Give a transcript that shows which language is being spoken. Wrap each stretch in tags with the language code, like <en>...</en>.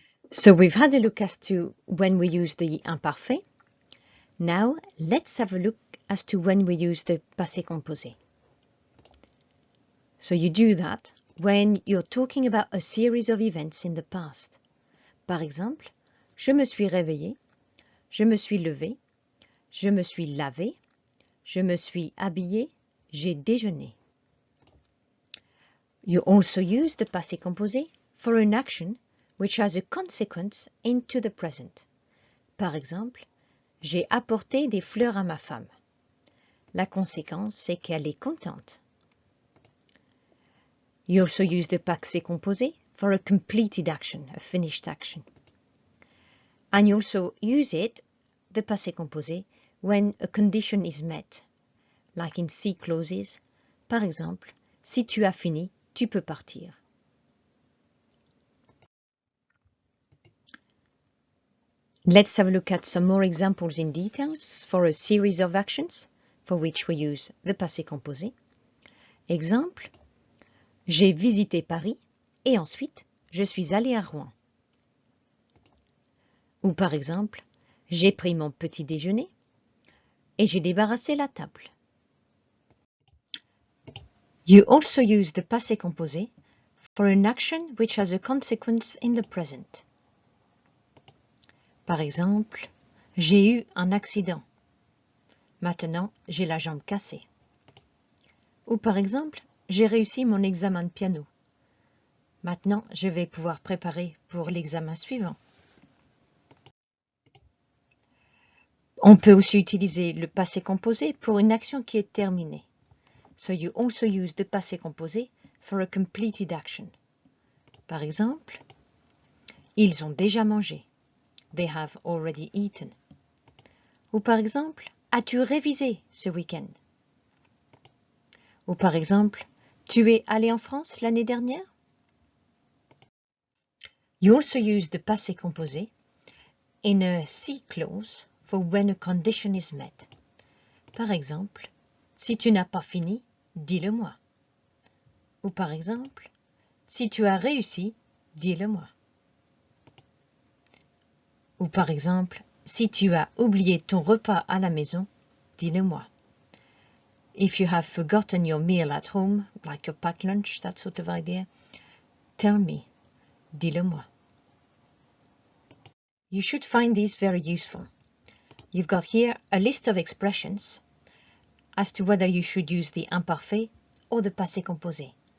<en>So we've had a look as to when we use the imparfait. Now, let's have a look as to when we use the passé composé. So you do that when you're talking about a series of events in the past.</en> <fr>Par exemple, je me suis réveillée, je me suis levée, je me suis lavée, je me suis habillée, j'ai déjeuné.</fr> <en>You also use the passé composé for an action which has a consequence into the present.</en> <fr>Par exemple, j'ai apporté des fleurs à ma femme. La conséquence, c'est qu'elle est contente.</fr> <en>You also use the passé composé for a completed action, a finished action. And you also use it, the passé composé, when a condition is met, like in C clauses.</en> <fr>Par exemple, si tu as fini, tu peux partir.</fr> <en>Let's have a look at some more examples in details for a series of actions for which we use the passé composé.</en> <fr>Exemple, j'ai visité Paris et ensuite je suis allé à Rouen. Ou par exemple, j'ai pris mon petit déjeuner et j'ai débarrassé la table.</fr> <en>You also use the passé composé for an action which has a consequence in the present.</en> <fr>Par exemple, j'ai eu un accident. Maintenant, j'ai la jambe cassée. Ou par exemple, j'ai réussi mon examen de piano. Maintenant, je vais pouvoir préparer pour l'examen suivant. On peut aussi utiliser le passé composé pour une action qui est terminée.</fr> <en>So you also use the passé composé for a completed action.</en> <fr>Par exemple, ils ont déjà mangé.</fr> <en>They have already eaten.</en> <fr>Ou par exemple, as-tu révisé ce week-end? Ou par exemple, tu es allé en France l'année dernière?</fr> <en>You also use the passé composé in a C clause for when a condition is met.</en> <fr>Par exemple, si tu n'as pas fini, dis-le-moi. Ou par exemple, si tu as réussi, dis-le-moi. Ou par exemple, Si tu as oublié ton repas à la maison, dis-le-moi.</fr> <en>If you have forgotten your meal at home, like your packed lunch, that sort of idea, tell me,</en> <fr>dis-le-moi.</fr> <en>You should find these very useful. You've got here a list of expressions as to whether you should use the imparfait or the passé composé.</en>